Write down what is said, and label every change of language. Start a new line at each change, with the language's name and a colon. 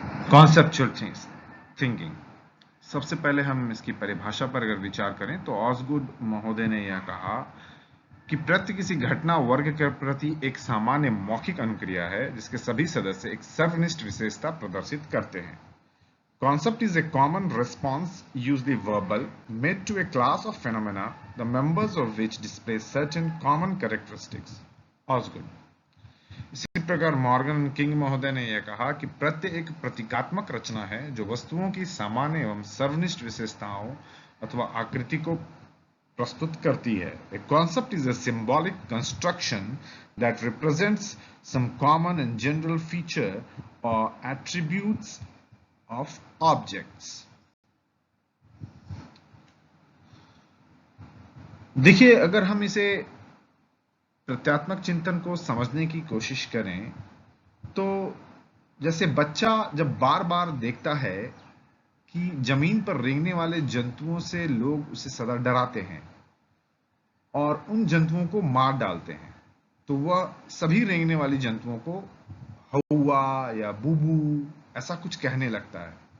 Hindi: Conceptual thinking. सबसे पहले हम इसकी परिभाषा पर अगर विचार करें तो ऑसगुड महोदय ने यह कहा कि प्रत्येक किसी घटना वर्ग के प्रति एक सामान्य मौखिक अनुक्रिया है जिसके सभी सदस्य एक सर्वनिष्ठ विशेषता प्रदर्शित करते हैं।
English: Concept is a common response, usually verbal, made to a class of phenomena, the members of which display certain common characteristics. Osgood.
Hindi: प्रकार मॉर्गन किंग महोदय ने यह कहा कि प्रत्यय एक प्रतीकात्मक रचना है जो वस्तुओं की सामान्य एवं सर्वनिष्ठ विशेषताओं अथवा आकृति को प्रस्तुत करती है.
English: A concept is a symbolic construction that represents some common and general feature or attributes of objects.
Hindi: देखिए, अगर हम इसे प्रत्यात्मक चिंतन को समझने की कोशिश करें तो जैसे बच्चा जब बार बार देखता है कि जमीन पर रेंगने वाले जंतुओं से लोग उसे सदा डराते हैं और उन जंतुओं को मार डालते हैं, तो वह सभी रेंगने वाली जंतुओं को हौवा या बूबू ऐसा कुछ कहने लगता है.